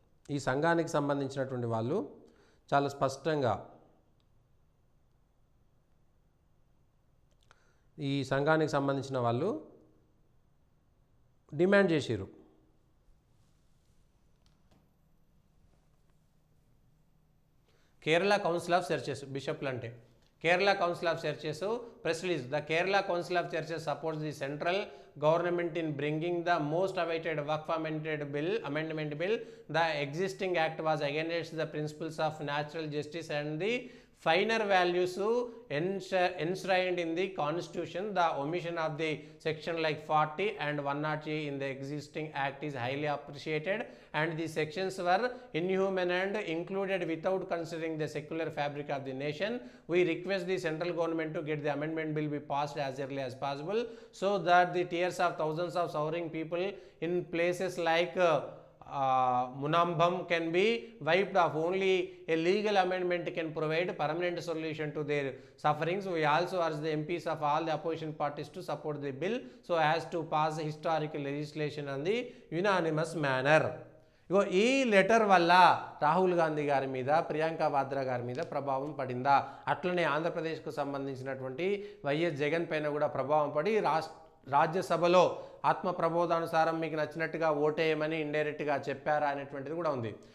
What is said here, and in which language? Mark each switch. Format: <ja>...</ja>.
<te>ఈ సంఘానికి సంబంధించినటువంటి వాళ్ళు చాలా స్పష్టంగా ఈ సంఘానికి సంబంధించిన వాళ్ళు డిమాండ్ చేసిరు. కేరళ కౌన్సిల్ ఆఫ్ చర్చెస్ బిషప్లు అంటే Kerala council of churches press release.</te> <en>The Kerala council of churches supports the central government in bringing the most awaited Waqf amendment bill. The existing act was against the principles of natural justice and the finer values enshrined in the constitution. The omission of the section like 40 and 103 in the existing act is highly appreciated, and the sections were inhuman and included without considering the secular fabric of the nation. We request the central government to get the amendment bill be passed as early as possible so that the tears of thousands of suffering people in places like Munambam can be wiped off. Only a legal amendment can provide permanent solution to their sufferings. We also urge the MPs of all the opposition parties to support the bill so as to pass historical legislation on the unanimous manner.</en> <te>ఈ letter వల్ల రాహుల్ గాంధీ గారి మీద, ప్రియాంక వాద్రా గారి మీద ప్రభావం పడిందా? అట్లనే ఆంధ్రప్రదేశ్కు సంబంధించినటువంటి వైఎస్ జగన్ పైన కూడా ప్రభావం పడి రాజ్యసభలో ఆత్మ ప్రబోధానుసారం మీకు నచ్చినట్టుగా ఓటేయమని ఇండైరెక్ట్గా చెప్పారా అనేటువంటిది కూడా ఉంది.</te>